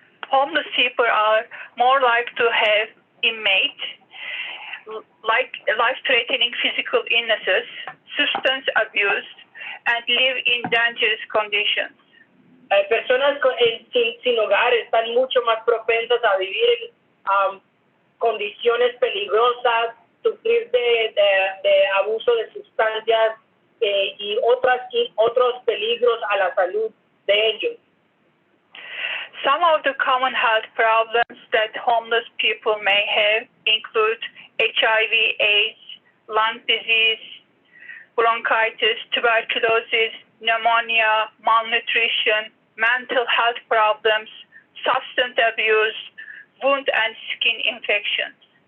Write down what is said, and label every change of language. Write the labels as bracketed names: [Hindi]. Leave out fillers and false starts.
[English] Homeless people are more likely to have inmate, like life-threatening physical illnesses, substance abuse, and live in dangerous conditions. [Spanish] Personas sin hogar están mucho más propensas a vivir en condiciones peligrosas, sufrir de abuso de sustancias y otros peligros a la salud de ellos. [English] Some of the common health problems that homeless people may have include HIV/AIDS, lung disease, bronchitis, tuberculosis, pneumonia, malnutrition, mental health problems, substance abuse, wound and skin infections.